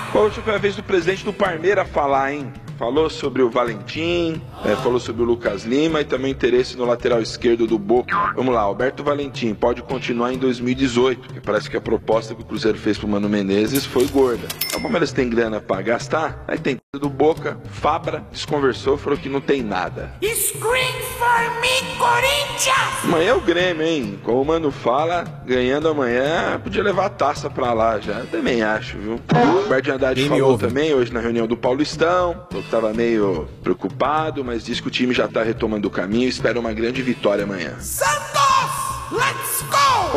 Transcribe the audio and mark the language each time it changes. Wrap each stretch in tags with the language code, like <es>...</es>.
<pt>Hoje foi a vez do presidente do Palmeiras falar, hein? Falou sobre o Valentim, falou sobre o Lucas Lima e também interesse no lateral esquerdo do Boca. Vamos lá, Alberto Valentim pode continuar em 2018, porque parece que a proposta que o Cruzeiro fez pro Mano Menezes foi gorda. O Palmeiras tem grana pra gastar? Aí tem do Boca, Fabra, desconversou, falou que não tem nada.</pt> <en>Scream for me, Corinthians!</en> <pt>Amanhã é o Grêmio, hein? Como o Mano fala, ganhando amanhã, podia levar a taça pra lá já. Também acho, viu? O Roberto de Andrade falou também hoje na reunião do Paulistão. Eu tava meio preocupado, mas diz que o time já tá retomando o caminho. Espero uma grande vitória amanhã.</pt> <en>Santos, let's go!</en>